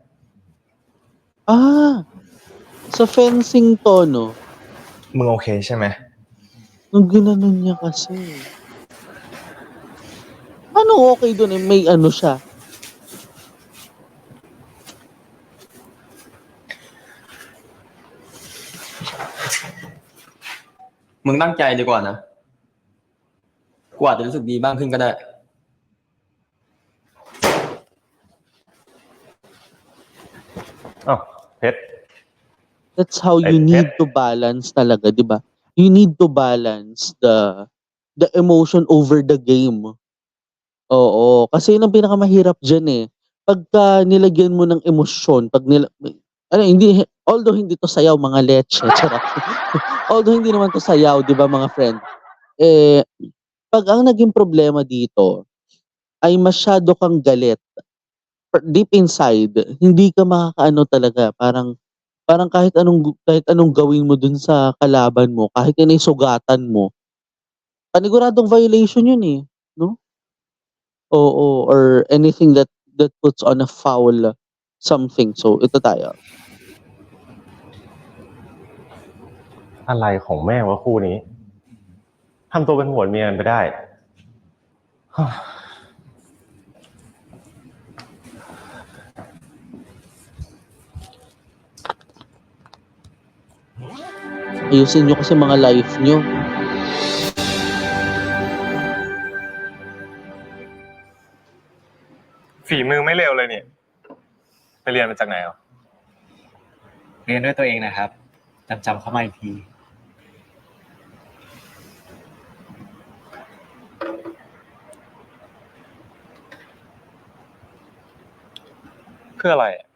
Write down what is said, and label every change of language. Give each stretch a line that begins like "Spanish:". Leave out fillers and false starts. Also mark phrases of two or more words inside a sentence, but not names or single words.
Filipino: sa fencing to, no?
Thai: มึงโอเคใช่ไหม
Filipino: Nung ginanon niya kasi. Ano okay dun eh? May ano siya.
Thai: มึงตั้งใจดีกว่านะ กูอาจจะรู้สึกดีบ้างขึ้นก็ได้ อ้าวเพชร
English: That's how you need to balance
Filipino: talaga, di ba?
English: You need to balance the emotion over the game.
Filipino: Oo, kasi yun ang pinakamahirap dyan eh. Pagka nilagyan mo ng emosyon, although hindi to sayaw mga leche, charot. Although hindi naman to sayaw, di ba mga friend? Pag ang naging problema dito ay masyado kang galit,
English: deep inside,
Filipino: hindi ka makakaano talaga, parang kahit anong gawin mo dun sa kalaban mo, kahit yun ay sugatan mo, paniguradong violation yun eh, no? Oo,
English: or anything that puts on a foul something.
Filipino: So, ito tayo.
Thai: อะไรของแม่งวะคู่นี้ทำตัวเป็นผัวเมียกันไปได้
Filipino: Ayusin nyo kasi mga life nyo.
Thai: ฝีมือไม่เลวเลยเนี่ยไปเรียนมาจากไหนอ่ะ เรียนด้วยตัวเองนะครับจำเข้ามาอีกที เพื่ออะไร